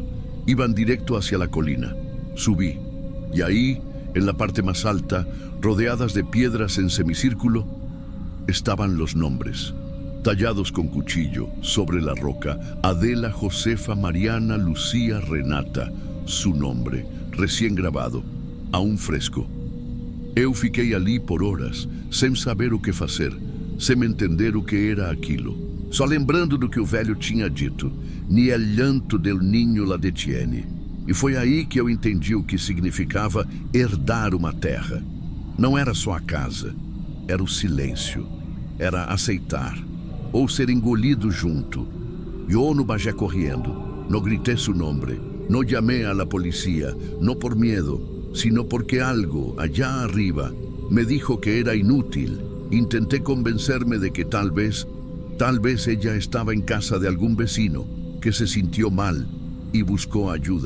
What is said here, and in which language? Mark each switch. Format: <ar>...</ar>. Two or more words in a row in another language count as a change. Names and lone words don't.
<es>Iban directo hacia la colina. Subí, y ahí, en la parte más alta, rodeadas de piedras en semicírculo, estaban los nombres, tallados con cuchillo sobre la roca: Adela, Josefa, Mariana, Lucía, Renata. Su nombre, recién grabado, aún fresco.</es> <pt>Eu fiquei ali por horas, sem saber o que fazer, sem entender o que era aquilo. Só lembrando do que o velho tinha dito:</pt> <es>ni el llanto del niño la detiene.</es> <pt>E foi aí que eu entendi o que significava herdar uma terra. Não era só a casa, era o silêncio. Era aceitar, ou ser engolido junto.</pt> <es>Yo no bajé corriendo, no grité su nombre, no llamé a la policía, no por miedo, sino porque algo allá arriba me dijo que era inútil. Intenté convencerme de que tal vez ella estaba en casa de algún vecino que se sintió mal y buscó ayuda.</es>